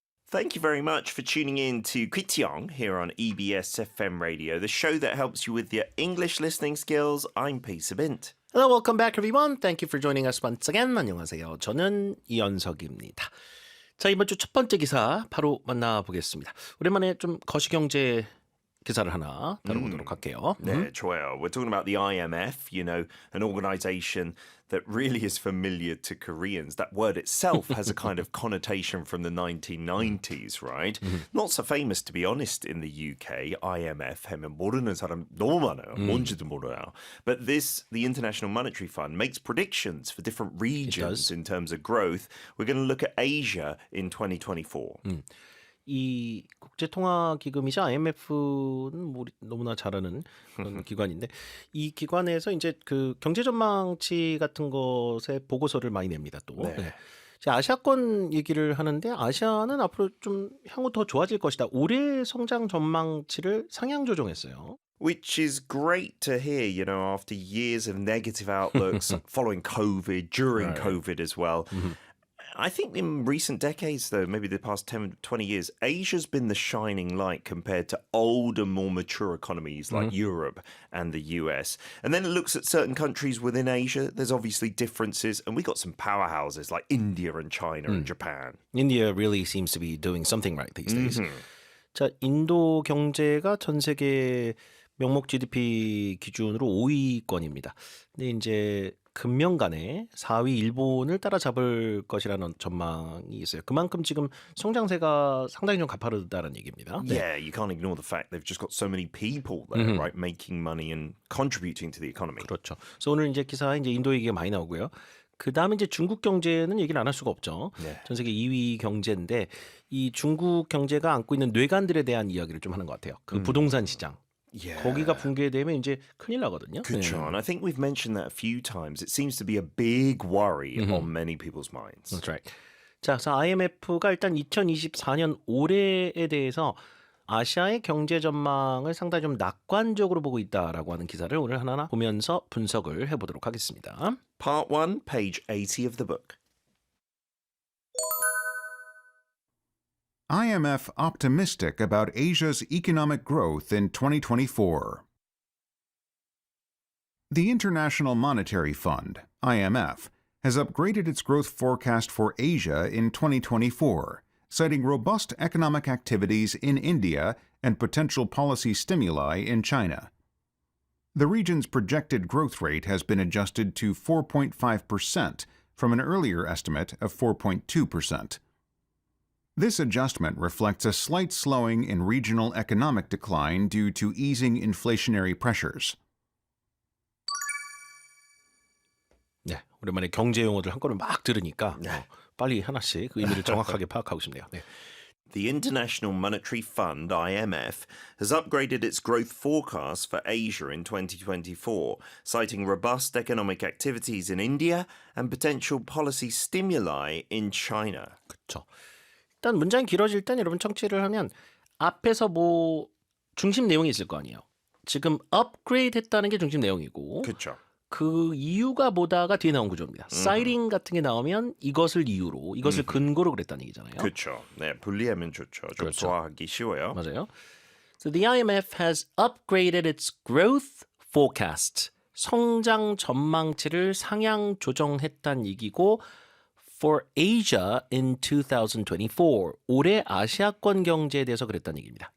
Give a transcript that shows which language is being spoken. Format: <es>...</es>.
<en>Thank you very much for tuning in to Kwitiong here on EBS FM Radio, the show that helps you with your English listening skills. I'm Peter Bint. Hello, welcome back everyone. Thank you for joining us once again.</en> <ko>안녕하세요. 저는 이현석입니다. 자, 이번 주 첫 번째 기사 바로 만나보겠습니다. 오랜만에 좀 거시경제 기사를 하나 다뤄보도록 할게요. 네, 좋아요.</ko> <en>We're talking about the IMF, you know, an organization that really is familiar to Koreans. That word itself has a kind of connotation from the 1990s, right? Not so famous, to be honest, in the UK.</en> <ko>IMF, 하면 모르는 사람 너무 많아요. 뭔지도 몰라요.</ko> <en>But the International Monetary Fund, makes predictions for different regions in terms of growth. We're going to look at Asia in 2024.</en> <ko>이 국제통화기금이자 IMF는 우리 너무나 잘 아는 그런 기관인데 이 기관에서 이제 그 경제 전망치 같은 것에 보고서를 많이 냅니다. 또 네. 아시아권 얘기를 하는데 아시아는 앞으로 좀 향후 더 좋아질 것이다. 올해 성장 전망치를 상향 조정했어요.</ko> <en>Which is great to hear, you know, after years of negative outlooks following COVID, during COVID as well. I think in recent decades, though, maybe the past 10, 20 years, Asia's been the shining light compared to older, more mature economies like Europe and the US. And then it looks at certain countries within Asia. There's obviously differences. And we got some powerhouses like India and China and Japan. India really seems to be doing something right these days.</en> <ko>자, 인도 경제가 전 세계 명목 GDP 기준으로 5위권입니다. 근데 이제 금년간에 4위 일본을 따라잡을 것이라는 전망이 있어요. 그만큼 지금 성장세가 상당히 좀 가파르다는 얘기입니다. 네.</ko> <en>Yeah, you can't ignore the fact they've just got so many people there, right, making money and contributing to the economy.</en> <ko>그렇죠. 그래서 오늘 이제 기사에 이제 인도 얘기가 많이 나오고요. 그 다음에 이제 중국 경제는 얘기를 안 할 수가 없죠. 네. 전 세계 2위 경제인데 이 중국 경제가 안고 있는 뇌관들에 대한 이야기를 좀 하는 것 같아요. 그 부동산 시장.</ko> <en>Yeah.</en> <ko>거기가 붕괴되면 이제 큰일 나거든요. 그렇죠.</ko> <en>And I think we've mentioned that a few times. It seems to be a big worry on many people's minds. That's right.</en> <ko>자, 그래서 IMF가 일단 2024년 올해에 대해서 아시아의 경제 전망을 상당히 좀 낙관적으로 보고 있다라고 하는 기사를 오늘 하나하나 보면서 분석을 해보도록 하겠습니다.</ko> <en>Part 1, page 80 of the book. IMF optimistic about Asia's economic growth in 2024. The International Monetary Fund, IMF, has upgraded its growth forecast for Asia in 2024, citing robust economic activities in India and potential policy stimuli in China. The region's projected growth rate has been adjusted to 4.5% from an earlier estimate of 4.2%. This adjustment reflects a slight slowing in regional economic decline due to easing inflationary pressures.</en> <ko>네, 오랜만에 경제 용어들 한꺼번에 막 들으니까 빨리 하나씩 그 의미를 정확하게 파악하고 싶네요. 네.</ko> <en>The International Monetary Fund, IMF, has upgraded its growth forecast for Asia in 2024, citing robust economic activities in India and potential policy stimuli in China.</en> <ko>그렇죠. 일단 문장이 길어질 땐 여러분 청취를 하면 앞에서 뭐 중심 내용이 있을 거 아니에요. 지금 업그레이드 했다는 게 중심 내용이고 그렇죠. 그 이유가 뭐다가 뒤에 나온 구조입니다. 사이딩 같은 게 나오면 이것을 이유로, 이것을 근거로 그랬다는 얘기잖아요. 그렇죠. 네, 분리하면 좋죠. 좀 그렇죠. 소화하기 쉬워요. 맞아요.</ko> <en>So the IMF has upgraded its growth forecast.</en> <ko>성장 전망치를 상향 조정했다는 얘기고</ko> <en>for Asia in 2024.</en> <ko>올해 아시아권 경제에 대해서 그랬다는 얘기입니다.</ko>